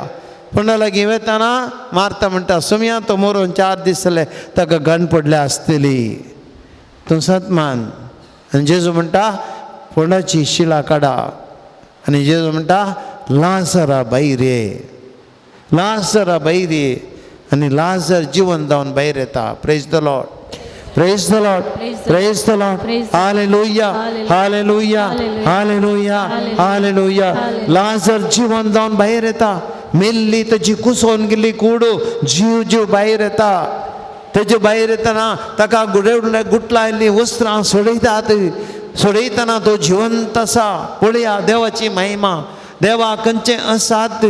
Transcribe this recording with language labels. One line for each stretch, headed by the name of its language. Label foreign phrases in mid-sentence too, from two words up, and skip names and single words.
Konkani: कोणा लागीं वेताना मारता म्हणटा सोम्या तो मरून 4 दीस जाले, ताका गण पडल्या आसतली. तूं सत मान. आनी जेजू म्हणटा फोंडाची शिला काडा. आनी जेजू म्हणटा लाजरा भायर ये, लाजरा भायर ये. आनी लाजर जिवन जावन भायर येता.
English: Praise the Lord, Praise the Lord, Praise the Lord. हालेलुया, हालेलुया, हालेलुया, हालेलुया.
Konkani: लाजर जिवन जावन भायर येता. मेल्ली ताची कुसोन गेल्ली कूड जीव जीव भायर येता. तेजे भायर येतना ताका गुटला आयल्लीं वस्त्रां सोडयतात. सोडयतना तो जिवंत आसा. पळया देवाची महिमा. देवा खंयचें असाध्य.